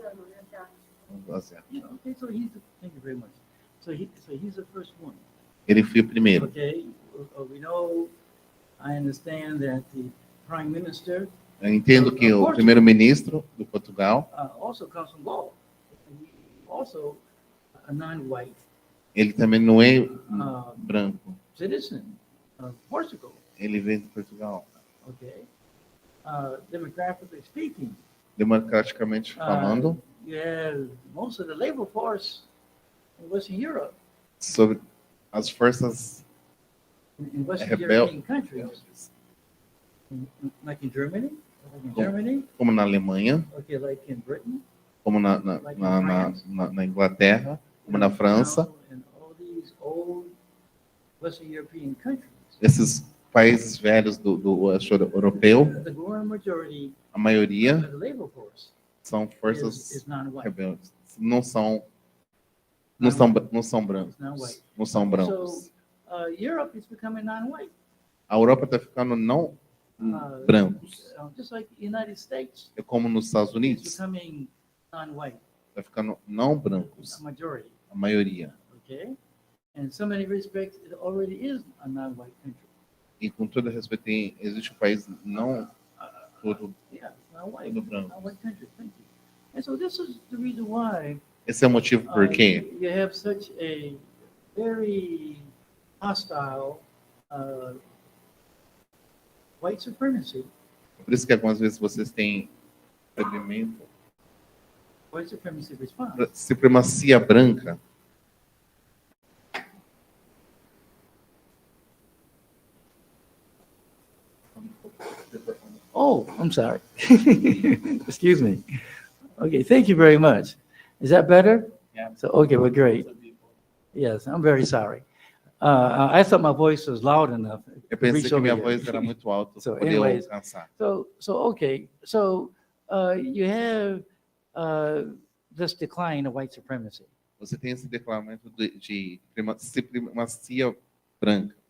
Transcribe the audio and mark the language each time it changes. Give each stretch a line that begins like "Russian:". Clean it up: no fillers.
English: Okay, thank you very much. So he's the first one.
Portuguese: Ele foi o primeiro.
English: Okay, we know, I understand that the Prime Minister
Portuguese: Eu entendo que o primeiro-ministro de Portugal,
English: also comes from Gaul. Also a non-white
Portuguese: ele também não é branco.
English: citizen of Portugal.
Portuguese: Ele vem de Portugal.
English: Okay, demographically speaking,
Portuguese: Democraticamente falando,
English: you have most of the labor force in Western Europe,
Portuguese: sobre as forças
English: in Western rebel- European countries, like in Germany,
Portuguese: como na Alemanha,
English: okay, like in Britain,
Portuguese: como na Inglaterra, como na França.
English: and all these old Western European countries.
Portuguese: Esses países velhos do oeste europeu,
English: The growing majority
Portuguese: a maioria
English: of the labor force
Portuguese: são
English: is
Portuguese: forças
English: non-white.
Portuguese: rebeldes. Não são brancos.
English: Non-white.
Portuguese: Não são brancos.
English: So Europe is becoming non-white.
Portuguese: A Europa está ficando não brancos.
English: Just like the United States
Portuguese: É como nos Estados
English: is
Portuguese: Unidos,
English: becoming non-white,
Portuguese: está ficando não brancos,
English: a majority.
Portuguese: a maioria.
English: Okay, and in so many respects, it already is a non-white country.
Portuguese: E com todo respeito, existe um país não todo
English: Yeah, it's non-white,
Portuguese: Todo branco.
English: non-white country. Thank you. And so this is the reason why
Portuguese: Esse é o motivo por quê
English: you have such a very hostile white supremacy.
Portuguese: por isso que algumas vezes vocês têm recebimento,
English: White supremacy response.
Portuguese: supremacia branca.
English: Oh, I'm sorry. Excuse me. Okay, thank you very much. Is that better? Yeah. So, okay, well, great. Yes, I'm very sorry. I thought my voice was loud enough.
Portuguese: Eu
English: to
Portuguese: pensei
English: reach
Portuguese: que
English: over
Portuguese: minha
English: here.
Portuguese: voz era muito alta
English: So,
Portuguese: para poder
English: anyways,
Portuguese: alcançar.
English: Okay. So, you have this decline of white supremacy.
Portuguese: Você tem esse declamamento de supremacia branca.